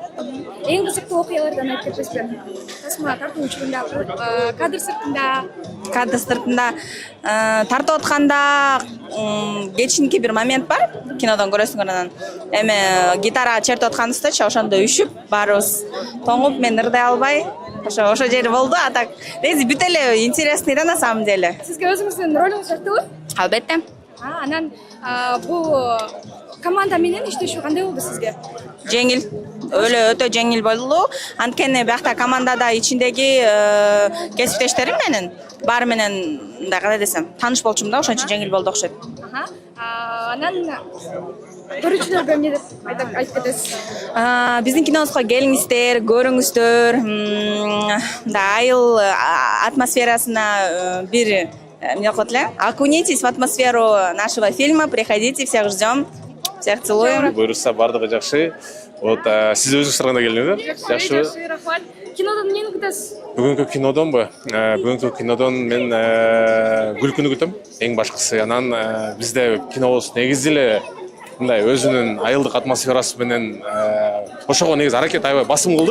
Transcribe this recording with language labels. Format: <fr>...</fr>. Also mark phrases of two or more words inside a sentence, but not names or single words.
<ky>Эң кызыктуу окуялардан айтып кетесизби? Тасма тартуу учурунда, кадр сыртында Тартып атканда кечинки бир момент бар, кинодон көрөсүңөр анан. Эми гитара чертип атканыбыздачы, ошондо үшүп, баарыбыз тоңуп, мен ырдай албай, ошо жери болду.</ky> <ru>А так,</ru> <ky>негизи бүт эле</ky> <ru>интересный да на самом деле.</ru> <ky>Сизге өзүңүздүн ролуңуз жактыбы? Албетте. Анан бул команда менен иштешүү кандай болду сизге? Жеңил. Өтө жеңил болду. Анткени биякта командада ичиндеги кесиптештерим менен баары менен мындай кандай десем, тааныш болчумун да, ошон үчүн жеңил болду окшойт. Анан көрүүчүлөргө эмне деп айтып кетесиз? Биздин кинобузга келиңиздер, көрүңүздөр. Айыл атмосферасына бир эмне кылат эле?</ky> <ru>Окунитесь в атмосферу нашего фильма. Приходите, всех ждем. Всех целуем.</ru> <ky>Буюрса бардыгы жакшы. Вот сиз өзүңүз кандай келдиңиз? Жакшы, рахмат. Кинодон эмнени күтөсүз? Бүгүнкү кинодонбу? Бүгүнкү кинодон мен күлкүнү күтөм. Эң башкысы. Анан бизде кинобуз негизи эле мындай өзүнүн айылдык атмосферасы менен ошого негизи аракет аябай басым кылдык.</ky>